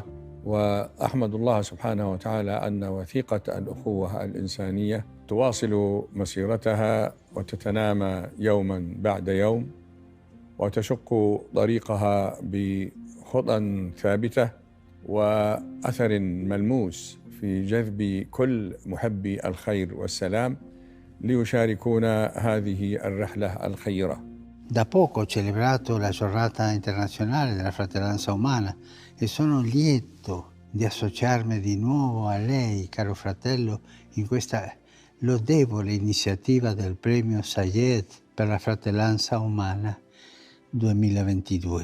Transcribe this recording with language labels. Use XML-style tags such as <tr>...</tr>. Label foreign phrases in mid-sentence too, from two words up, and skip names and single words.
<ar>وأحمد الله سبحانه وتعالى أن وثيقة الأخوة الإنسانية تواصل مسيرتها وتتنامى يوما بعد يوم، وتشق طريقها بخطى ثابتة وأثر ملموس في جذب كل محبي الخير والسلام ليشاركونا هذه الرحلة الخيرة.</ar> <it>Da poco ho celebrato la giornata internazionale della fratellanza umana e sono lieto di associarmi di nuovo a lei, caro fratello, in questa lodevole iniziativa del premio El-Tayeb per la fratellanza umana 2022.</it>